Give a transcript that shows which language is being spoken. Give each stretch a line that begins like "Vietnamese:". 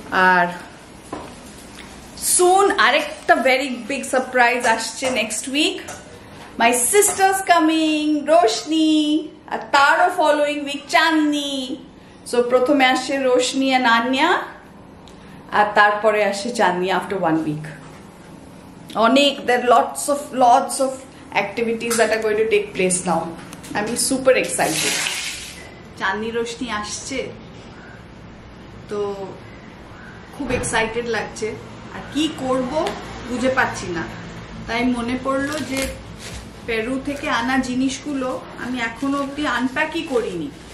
Bangla: আর সুন আরেকটা
English: very big surprise
Bangla: আসছে
English: Next week. My sister's coming, Roshni,
Bangla: আর তারও
English: Following week Chandni.
Bangla: So প্রথমে আসছে রোশনি আর আন্যা, আর তারপরে আসছে চাঁদনি
English: After 1 week।
Bangla: অনেক
English: lots of activities that are going to take place now. I'm super excited.
Bangla: চাঁদনি রোশনি আসছে তো খুব এক্সাইটেড লাগছে। আর কি করব বুঝে পাচ্ছি না, তাই মনে পড়লো যে পেরু থেকে আনা জিনিসগুলো আমি এখনো অবধি আনপ্যাকই করিনি।